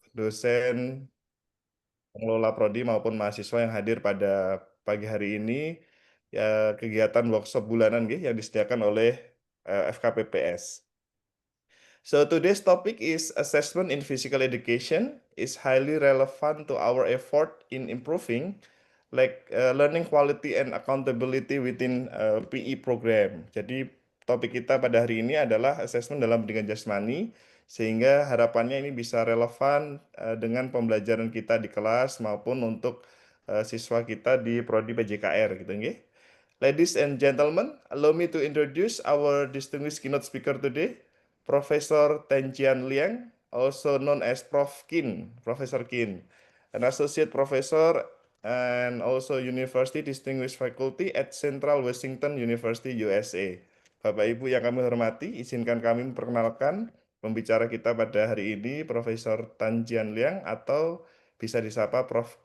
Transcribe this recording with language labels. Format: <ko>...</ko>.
<id>dosen, pengelola prodi maupun mahasiswa yang hadir pada pagi hari ini ya kegiatan workshop bulanan yang disediakan oleh FKPPS.</id> <en>So today's topic is assessment in physical education is highly relevant to our effort in improving learning quality and accountability within PE program.</en> <id>Jadi topik kita pada hari ini adalah assessment dalam pendidikan jasmani sehingga harapannya ini bisa relevan dengan pembelajaran kita di kelas maupun untuk siswa kita di prodi PJKR gitu nggih.</id> <en>Ladies and gentlemen, allow me to introduce our distinguished keynote speaker today, Professor Tenjian Liang, also known as Prof. Kin, Professor Kin, an associate professor and also university distinguished faculty at Central Washington University, USA.</en> <id>Bapak Ibu yang kami hormati, izinkan kami memperkenalkan pembicara kita pada hari ini, Profesor Tenjian Liang atau bisa disapa Prof.</id>